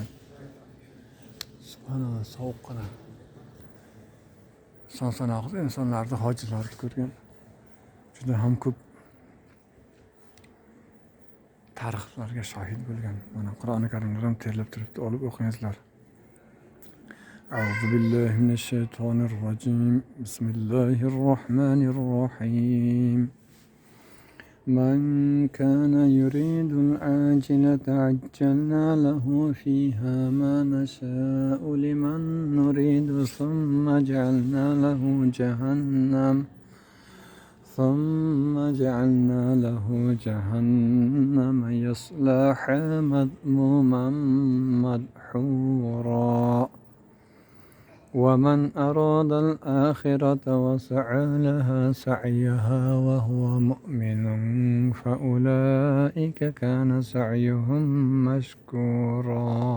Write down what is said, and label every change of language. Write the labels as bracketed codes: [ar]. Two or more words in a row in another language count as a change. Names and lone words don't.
[uz] Subhanalloh, sovuq qara. Son-sanoqsiz insonlarni, hojilarni ko'rgan. Juda ham ko'p tarixlarga shahid bo'lgan. Mana Qur'oni Karimlar ham terlab turibdi, olib o'qingizlar. [ar] أعوذ بالله من الشيطان الرجيم. بسم الله الرحمن الرحيم. من كان يريد العاجلة عجلنا له فيها ما نشاء لمن نريد ثم جعلنا له جهنم يصلاها مذموما مدحورا ومن أراد الآخرة وسعى لها سعيها وهو مؤمن فأولئك كان سعيهم مشكورا.